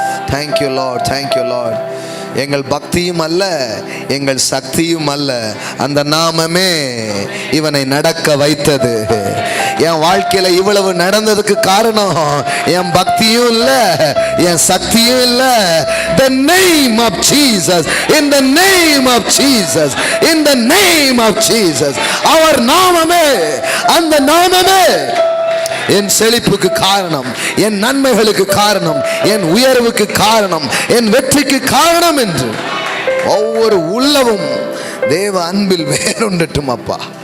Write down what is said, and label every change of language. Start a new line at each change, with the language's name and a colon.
English: Thank you Lord, thank you Lord.
Tamil: எங்கள் பக்தியும் அல்ல, எங்கள் சக்தியும் அல்ல, அந்த நாமமே இவனை நடக்க வைத்தது. என் வாழ்க்கையில இவ்வளவு நடந்ததுக்கு காரணம் என் பக்தியும் இல்ல, என் சக்தியும் இல்ல.
English: The name of Jesus, in the name of Jesus, in the name of Jesus.
Tamil: அவர் நாமமே, அந்த நாமமே என் செழிப்புக்கு காரணம், என் நன்மைகளுக்கு காரணம், என் உயர்வுக்கு காரணம், என் வெற்றிக்கு காரணம் என்று ஒவ்வொரு உள்ளமும் தேவ அன்பில் வேறுண்டட்டும் அப்பா.